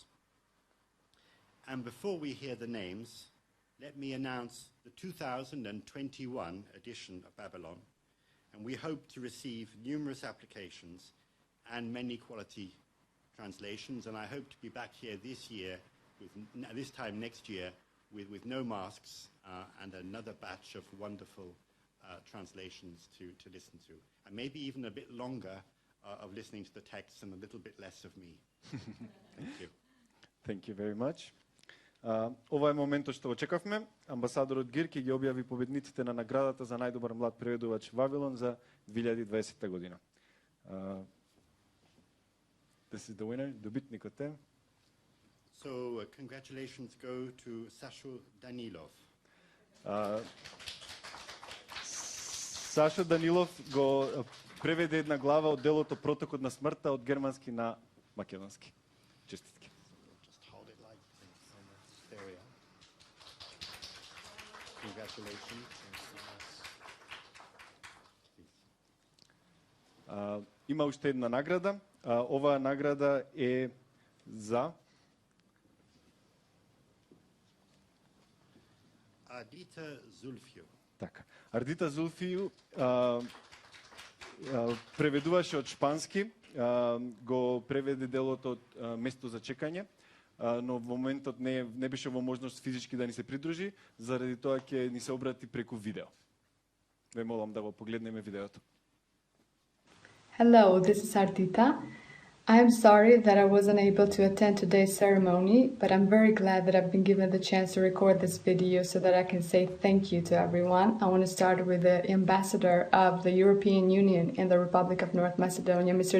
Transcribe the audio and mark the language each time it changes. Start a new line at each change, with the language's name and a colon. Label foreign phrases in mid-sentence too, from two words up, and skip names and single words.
English: And before we hear the names, let me announce the 2021 edition of Babylon, and we hope to receive numerous applications and many quality translations, and I hope to be back here this year, this time next year, with no masks and another batch of wonderful translations to listen to, and maybe even a bit longer of listening to the text and a little bit less of me. Thank you. Thank you very much.
Macedonian: Ова е моментот што очекавме. Амбасадорот Гир ќе ги објави победниците на наградата за најдобар млад преведувач Вавилон за 2020 година.
English: This is the winner,
Macedonian: добитникот е.
English: So congratulations go to Sasho Danilov.
Macedonian: Сашо Данилов го преведе една глава од делото Протокот на смртта од германски на македонски. Честитки.
English: Just hold it like this. There we are. Congratulations.
Macedonian: Има уште една награда. Оваа награда е за Adita Zulfio. Така. Ардита Зулфију преведуваше од шпански, го преведе делото од Место за чекање, но во моментот не беше во можност физички да ни се придружи, заради тоа ќе ни се обрати преку видео. Ве молам да го погледнеме видеото.
English: Hello, this is Ardita. I am sorry that I wasn't able to attend today's ceremony, but I'm very glad that I've been given the chance to record this video so that I can say thank you to everyone. I want to start with the ambassador of the European Union in the Republic of North Macedonia, Mr.